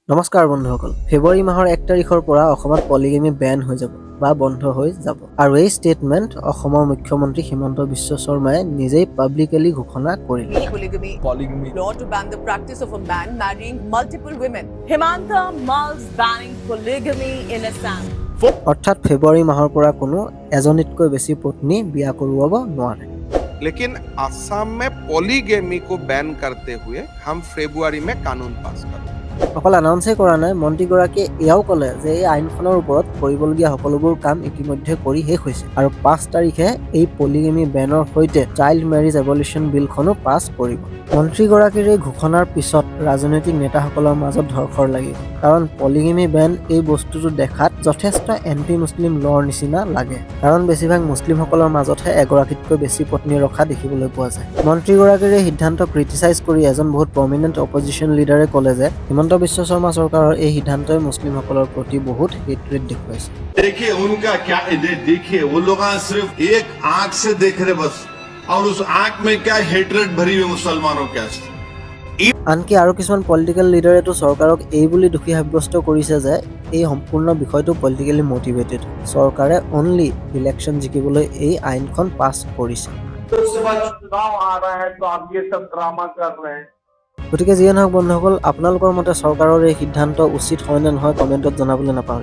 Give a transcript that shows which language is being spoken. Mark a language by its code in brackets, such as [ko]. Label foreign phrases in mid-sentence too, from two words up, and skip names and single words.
[as] নমস্কাৰ বন্ধুসকল, ফেব্ৰুৱাৰী মাহৰ 1 তাৰিখৰ পৰা অসমত [en] polygamy ban [as] হৈ যাব বা বন্ধ হৈ যাব। আৰু এই ষ্টেটমেণ্ট অসমৰ মুখ্যমন্ত্ৰী হিমন্ত বিশ্ব শৰ্মাই নিজেই পাব্লিকেলি ঘোষণা কৰিলে। [en] Polygamy law to ban the practice of a man marrying multiple women. Himanta mulls banning polygamy in Assam. [as] অৰ্থাৎ ফেব্ৰুৱাৰী মাহৰ পৰা কোনো এজনীতকৈ বেছি পত্নী বিয়া কৰোৱাব নোৱাৰে। [hi] लेकिन असम में पॉलीगेमी को बैन करते हुए हम फरवरी में कानून पास करें। [as] অকল এনাউন্সে কৰা নাই, মন্ত্ৰীগৰাকীয়ে এয়াও ক'লে যে এই আইনখনৰ ওপৰত কৰিবলগীয়া সকলোবোৰ কাম ইতিমধ্যে কৰি শেষ হৈছে আৰু 5 তাৰিখে এই পলিগেমি বেনৰ সৈতে [en] child marriage abolition [as] বিলখনো পাছ কৰিব। মন্ত্ৰীগৰাকীৰ এই ঘোষণাৰ পিছত ৰাজনৈতিক নেতাসকলৰ মাজত ধৰফৰ লাগিব, কাৰণ [en] polygamy ban [as] এই বস্তুটো দেখাত যথেষ্ট [en] anti Muslim law [as] নিচিনা লাগে, কাৰণ বেছিভাগ মুছলিমসকলৰ মাজতহে এগৰাকীতকৈ বেছি পত্নী ৰখা দেখিবলৈ পোৱা যায়। মন্ত্ৰীগৰাকীৰ এই সিদ্ধান্ত ক্ৰিটিচাইজ কৰি এজন বহুত [en] prominent opposition leader [as] ক'লে যে হিমন্ত বিশ্ব শৰ্মা চৰকাৰৰ এই সিদ্ধান্তই মুছলিমসকলৰ প্ৰতি বহুত হেট্ৰেড দেখুৱাইছে। [hi] देखिए उनका क्या देखिए वो लोग सिर्फ एक आंख से देख रहे बस, और उस आंख में क्या हेट्रेड भरी हुई मुसलमानों के आस्ते। [as] আনকি আৰু কিছুমান [en] political leader [as] চৰকাৰক এই বুলি দোষী সাব্যস্ত কৰিছে যে এই সম্পূৰ্ণ বিষয়টো [en] politically motivated. [as] চৰকাৰে [en] only election [as] জিকিবলৈ এই আইনখন পাছ কৰিছে। গতিকে যিয়ে নহওক বন্ধুসকল, আপোনালোকৰ মতে চৰকাৰৰ এই সিদ্ধান্ত উচিত হয় নে নহয় কমেণ্টত জনাবলৈ নাপাহৰিব।